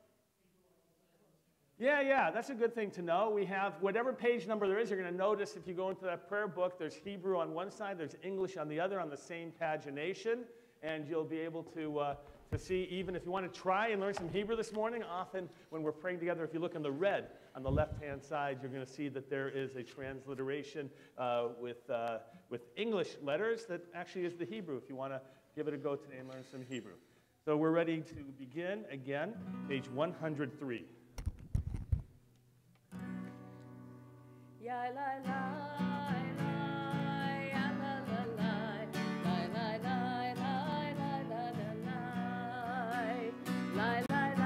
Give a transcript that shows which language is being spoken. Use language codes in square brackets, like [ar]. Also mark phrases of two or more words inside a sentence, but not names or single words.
[en] Yeah, that's a good thing to know. We have whatever page number there is, you're going to notice if you go into that prayer book, there's Hebrew on one side, there's English on the other on the same pagination, and you'll be able to see, even if you want to try and learn some Hebrew this morning, often when we're praying together, if you look in the red on the left-hand side, you're going to see that there is a transliteration with English letters that actually is the Hebrew, if you want to give it a go today and learn some Hebrew. So we're ready to begin again, page 103. Ya la la la ya la la la la la la la la la la la la